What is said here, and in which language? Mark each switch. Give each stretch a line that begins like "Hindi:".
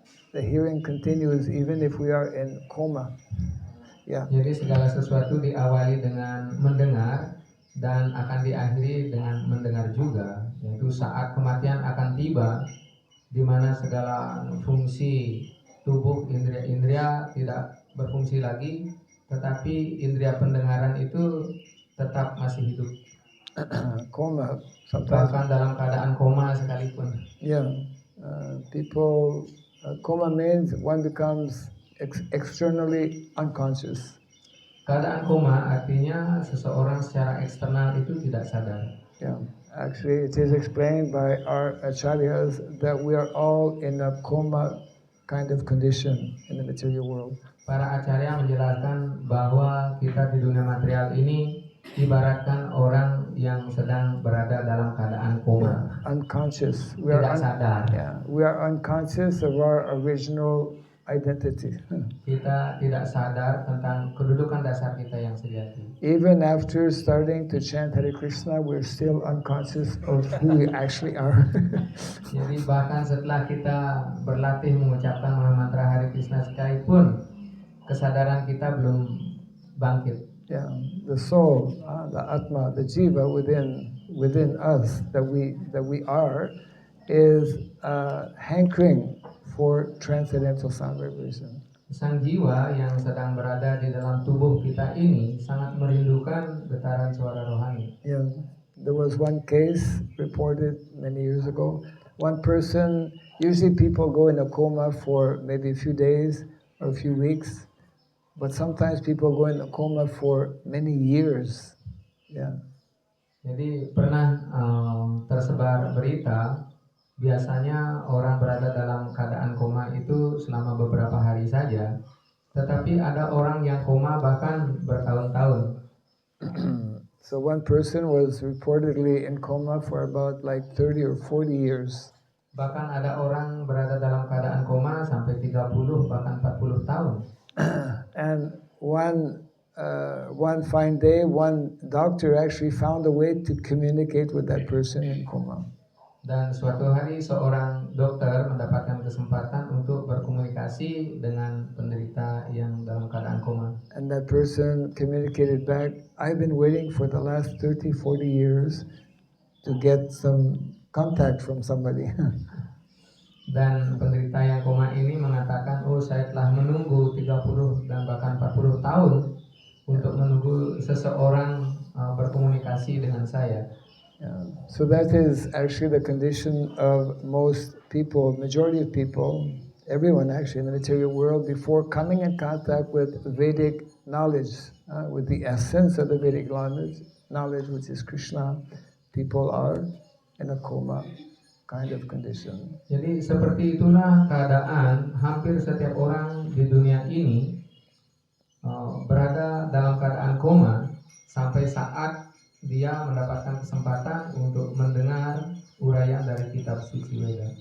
English: The hearing continues even if we are in coma. Yeah.
Indonesian: Jadi segala sesuatu diawali dengan mendengar dan akan diakhiri dengan mendengar juga. Yaitu saat kematian akan tiba, di mana segala fungsi tubuh indria-indria tidak berfungsi lagi, tetapi indria pendengaran itu tetap masih hidup,
English: Coma, sometimes,
Indonesian: bahkan dalam keadaan koma sekalipun.
English: yeah, people, coma means one becomes externally unconscious.
Indonesian: Keadaan koma artinya seseorang secara eksternal itu tidak sadar.
English: Yeah, actually, it is explained by our acharyas that we are all in a coma kind of condition in the material world.
Indonesian: Para acarya menjelaskan bahwa kita di dunia material ini ibaratkan orang yang sedang berada dalam keadaan koma,
English: Unconscious.
Indonesian: tidak sadar.
English: Yeah, we are unconscious of our original identity.
Indonesian: Kita tidak sadar tentang kedudukan dasar kita yang sejati.
English: Even after starting to chant Hare Krishna, we're still unconscious of who we actually are.
Indonesian: Jadi bahkan setelah kita berlatih mengucapkan mantra Hare Krishna sekalipun, kesadaran kita belum bangkit.
English: Yeah, the soul, the atma, the jiva within us that we are, is hankering for transcendental sound vibration.
Indonesian: Sang jiwa yang sedang berada di dalam tubuh kita ini sangat merindukan getaran suara rohani.
English: Yeah, there was one case reported many years ago. One person, usually people go in a coma for maybe a few days or a few weeks, but sometimes people go in a coma for many years. Yeah.
Indonesian: Jadi pernah tersebar berita, biasanya orang berada dalam keadaan koma itu selama beberapa hari saja, tetapi ada orang yang koma bahkan bertahun-tahun.
English: So one person was reportedly in coma for about like 30 or 40 years.
Indonesian: Bahkan ada orang berada dalam keadaan koma sampai 30 bahkan 40 tahun.
English: And one fine day, one doctor actually found a way to communicate with that person in coma.
Indonesian: Dan suatu hari seorang dokter mendapatkan kesempatan untuk berkomunikasi dengan penderita yang dalam keadaan koma.
English: And that person communicated back, I've been waiting for the last 30, 40 years to get some contact from somebody.
Indonesian: Dan penderita yang koma ini mengatakan, oh saya telah menunggu 30 dan bahkan 40 tahun untuk menunggu seseorang berkomunikasi dengan saya.
English: Yeah. So that is actually the condition of most people, majority of people, everyone actually in the material world, before coming in contact with Vedic knowledge, with the essence of the Vedic knowledge, which is Krishna, people are in a coma kind of condition.
Indonesian: Jadi seperti itulah keadaan hampir setiap orang di dunia ini berada dalam keadaan koma sampai saat dia mendapatkan kesempatan untuk mendengar uraian dari kitab suci Weda.